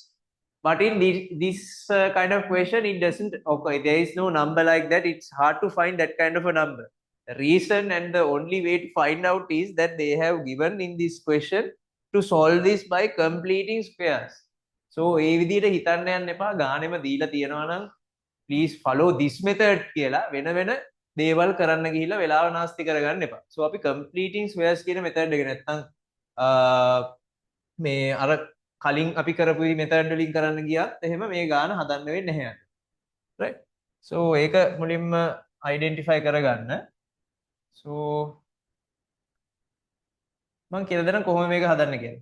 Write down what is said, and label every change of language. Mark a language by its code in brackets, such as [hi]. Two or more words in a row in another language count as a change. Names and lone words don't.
[en] But in this kind of question, it doesn't occur. There is no number like that. It's hard to find that kind of a number. The reason and the only way to find out is that they have given in this question to solve this by completing squares. [si] So ඒ විදිහට හිතන්න යන්න එපා. ගානෙම දීලා තියෙනවා නම් [en] please follow this method [si] කියලා වෙන වෙන දේවල් කරන්න ගිහිල්ලා වෙලාව නාස්ති කරගන්න එපා. So අපි [en] completing squares [si] කියන method එක නැත්තම් මේ අර කලින් අපි කරපු method වලින් කරන්න ගියත් එහෙම මේ ගාන හදන්න වෙන්නේ නැහැ. Right? So ඒක මුලින්ම identify කරගන්න. So මම කියලා දෙන්න කොහොම මේක හදන්න කියලා.